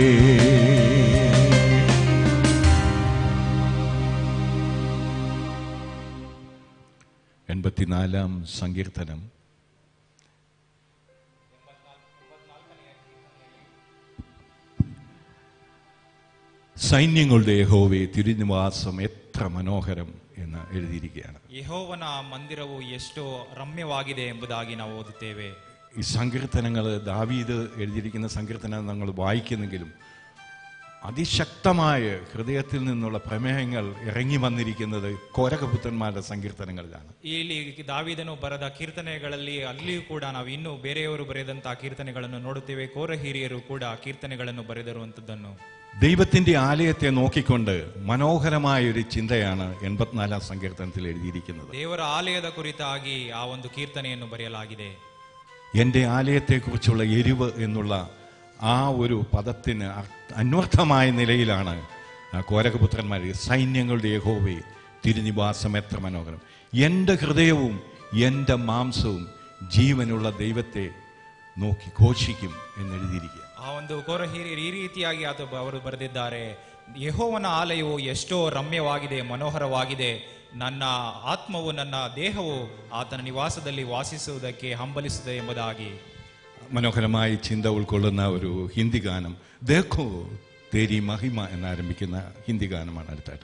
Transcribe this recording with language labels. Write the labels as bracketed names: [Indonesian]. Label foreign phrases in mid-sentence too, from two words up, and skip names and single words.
[Malayalam] എൺപത്തിനാലാം സങ്കീർത്തനം. സൈന്യങ്ങളുടെ യഹോവേ തിരുനിവാസം എത്ര മനോഹരം എന്ന് എഴുതിയിരിക്കുകയാണ്. [Kannada] ಯೆಹೋವನ ಮಂದಿರವು ಎಷ್ಟೋ ರಮ್ಯವಾಗಿದೆ ಎಂಬುದಾಗಿ ನಾವು ಓದುತ್ತೇವೆ. [Malayalam] ഈ സങ്കീർത്തനങ്ങൾ ദാവീദ് എഴുതിയിരിക്കുന്ന സങ്കീർത്തനം നമ്മൾ വായിക്കുന്നെങ്കിലും അതിശക്തമായ ഹൃദയത്തിൽ നിന്നുള്ള പ്രമേയങ്ങൾ ഇറങ്ങി വന്നിരിക്കുന്നത് കോരകപുത്രന്മാരുടെ സങ്കീർത്തനങ്ങളിലാണ്. [Kannada] ಇಲ್ಲಿ ದಾವೀದನು ಬರೆದ ಕೀರ್ತನೆಗಳಲ್ಲಿ ಅಲ್ಲಿಯೂ ಕೂಡ ನಾವು ಇನ್ನೂ ಬೇರೆಯವರು ಬರೆದಂತಹ ಕೀರ್ತನೆಗಳನ್ನು ನೋಡುತ್ತೇವೆ. ಕೋರ ಹಿರಿಯರು ಕೂಡ ಕೀರ್ತನೆಗಳನ್ನು ಬರೆದಿರುವಂತದ್ದನ್ನು [Malayalam] ദൈവത്തിന്റെ ആലയത്തെ നോക്കിക്കൊണ്ട് മനോഹരമായ ഒരു ചിന്തയാണ് 84-ാം സങ്കീർത്തനത്തിൽ എഴുതിയിരിക്കുന്നത്. [Kannada] ದೇವರ ಆಲಯದ ಕುರಿತಾಗಿ ಆ ಒಂದು ಕೀರ್ತನೆಯನ್ನು ಬರೆಯಲಾಗಿದೆ. [Malayalam] എൻ്റെ ആലയത്തെക്കുറിച്ചുള്ള എരിവ് എന്നുള്ള ആ ഒരു പദത്തിന് അന്വർത്ഥമായ നിലയിലാണ് കോരകപുത്രന്മാർ സൈന്യങ്ങളുടെ യഹോവേ തിരുനിവാസം എത്ര മനോഹരം, എൻ്റെ ഹൃദയവും എൻ്റെ മാംസവും ജീവനുള്ള ദൈവത്തെ നോക്കി ഘോഷിക്കും എന്നെഴുതിയിരിക്കുക. [Kannada] ಆ ಒಂದು ಕೋರ ಹಿರಿಯರು ಈ ರೀತಿಯಾಗಿ ಅವರು ಬರೆದಿದ್ದಾರೆ. ಯೆಹೋವನ ಆಲಯವು ಎಷ್ಟೋ ರಮ್ಯವಾಗಿದೆ, ಮನೋಹರವಾಗಿದೆ. ನನ್ನ ಆತ್ಮವು ನನ್ನ ದೇಹವು ಆತನ ನಿವಾಸದಲ್ಲಿ ವಾಸಿಸುವುದಕ್ಕೆ ಹಂಬಲಿಸುತ್ತದೆ ಎಂಬುದಾಗಿ [Malayalam] മനോഹരമായ ചിന്ത ഉൾക്കൊള്ളുന്ന ഒരു ഹിന്ദി ഗാനം ദേഖോ തേരി മഹിമ എന്നാരംഭിക്കുന്ന ഹിന്ദി ഗാനമാണ് അടുത്തായിട്ട്.